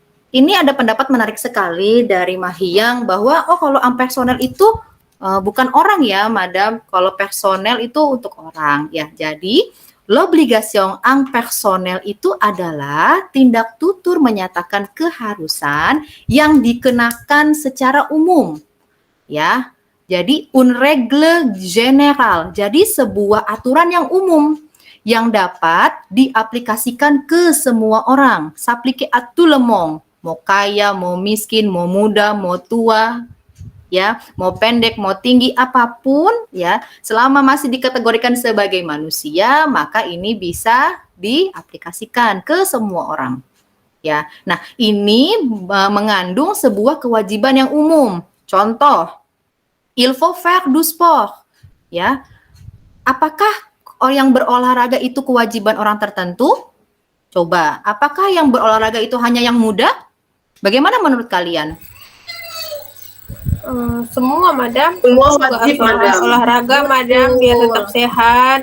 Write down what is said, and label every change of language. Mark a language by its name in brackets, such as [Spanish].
[Indonesian] Ini ada pendapat menarik sekali dari Mahyang bahwa kalau impersonel itu bukan orang ya, Madam. Kalau personel itu untuk orang ya. Jadi [French] l'obligation impersonel [Indonesian] itu adalah tindak tutur menyatakan keharusan yang dikenakan secara umum ya. Jadi [French] une règle générale. [Indonesian] Jadi sebuah aturan yang umum yang dapat diaplikasikan ke semua orang. [French] S'applique à tout le monde. [Indonesian] Mau kaya, mau miskin, mau muda, mau tua, ya, mau pendek, mau tinggi, apapun, ya, selama masih dikategorikan sebagai manusia, maka ini bisa diaplikasikan ke semua orang. ya. Nah, ini mengandung sebuah kewajiban yang umum. Contoh, [French] il faut faire du sport, ya. [Indonesian] Apakah yang berolahraga itu kewajiban orang tertentu? Coba, apakah yang berolahraga itu hanya yang muda? Bagaimana menurut kalian? Semua madam. Semua juga wajib, harus madam. olahraga madam biar tetap sehat.